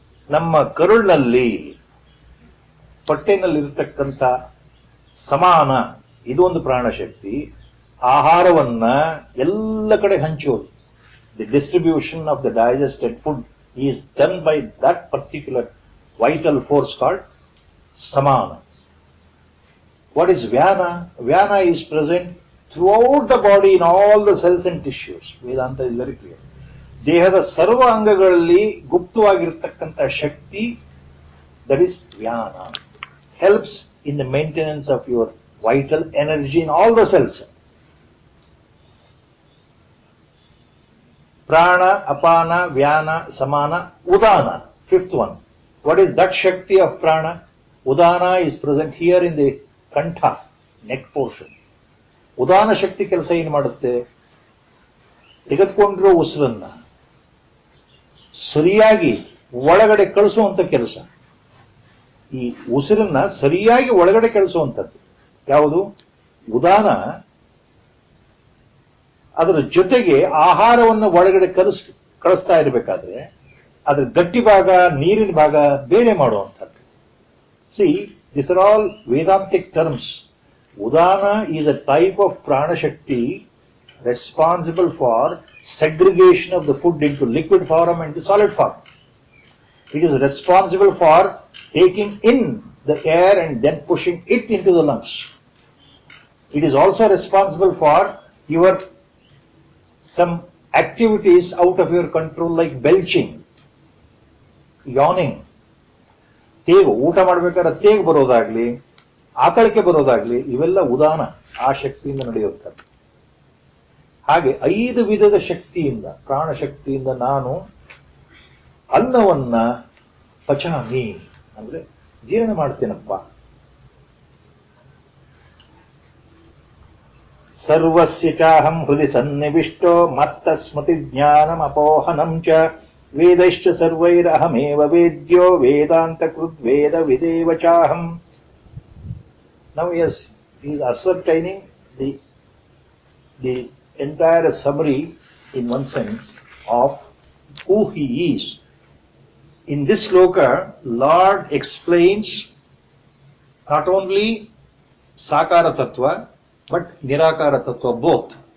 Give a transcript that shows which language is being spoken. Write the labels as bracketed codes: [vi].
[kn] ನಮ್ಮ ಕರುಳಿನಲ್ಲಿ, ಹೊಟ್ಟೆನಲ್ಲಿರ್ತಕ್ಕಂಥ ಸಮಾನ, ಇದು ಒಂದು ಪ್ರಾಣಶಕ್ತಿ. ಆಹಾರವನ್ನ ಎಲ್ಲ ಕಡೆ ಹಂಚೋದು. [en] The distribution of the digested food is done by that particular vital force called samana. What is vyana? Vyana is present throughout the body in all the cells and tissues. Vedanta is very clear. [kn] ದೇಹದ ಸರ್ವ ಅಂಗಗಳಲ್ಲಿ ಗುಪ್ತವಾಗಿರತಕ್ಕಂಥ ಶಕ್ತಿ, [en] that is vyana, helps in the maintenance of your vital energy in all the cells. Prana, apana, vyana, samana, udana, fifth one. What is that Shakti of prana? Udana is present here in the kantha, neck portion. [kn] Udana Shakti ಕೆಲಸ ಏನು ಮಾಡುತ್ತೆ? ತೆಗೆದುಕೊಂಡಿರೋ ಉಸಿರನ್ನ ಸರಿಯಾಗಿ ಒಳಗಡೆ ಕಳಿಸುವಂತ ಕೆಲಸ. ಈ ಉಸಿರನ್ನ ಸರಿಯಾಗಿ ಒಳಗಡೆ ಕಳಿಸುವಂಥದ್ದು ಯಾವುದು? ಉದಾನ. ಅದರ ಜೊತೆಗೆ ಆಹಾರವನ್ನು ಒಳಗಡೆ ಕಳಿಸ್ತಾ ಇರಬೇಕಾದ್ರೆ ಅದರ ಗಟ್ಟಿ ಭಾಗ, ನೀರಿನ ಭಾಗ ಬೇರೆ ಮಾಡುವಂಥದ್ದು. [en] See, this are all Vedantic terms. Udana is a type of pranashakti responsible for segregation of the food into liquid form and the solid form. It is responsible for taking in the air and then pushing it into the lungs. It is also responsible for your some activities out of your control like belching, yawning. [kn] ತೇಗು, ಊಟ ಮಾಡ್ಬೇಕಾದ್ರೆ ತೇಗು ಬರೋದಾಗ್ಲಿ, ಆಕಳಿಕೆ ಬರೋದಾಗ್ಲಿ, ಇವೆಲ್ಲ ಉದಾನ, ಆ ಶಕ್ತಿಯಿಂದ ನಡೆಯುತ್ತದೆ. ಹಾಗೆ 5 ವಿಧದ ಶಕ್ತಿಯಿಂದ, ಪ್ರಾಣಶಕ್ತಿಯಿಂದ ನಾನು ಅನ್ನವನ್ನ ಪಚಾಮಿ ಅಂದ್ರೆ ಜೀರ್ಣ ಮಾಡ್ತೇನಪ್ಪ. [sa] ಸರ್ವಸ್ಯ ಚಾಹಂ ಹೃದಯ ಸನ್ನಿವಿಷ್ಟೋ ಮತ್ತ ಸ್ಮೃತಿ ಜ್ಞಾನಂ ಅಪೋಹನಂ ಚ ವೇದೈಶ್ಚ ಸರ್ವೈರಹಮೇವ ವೇದ್ಯೋ ವೇದಾಂತ ಕೃತ್ ವೇದ ವಿದೇವ ಚಾಹಂ. [en] Now yes, he is ascertaining the entire summary in one sense of who he is. In this sloka, Lord explains not only Sakara Tattva but Nirakara Tattva both.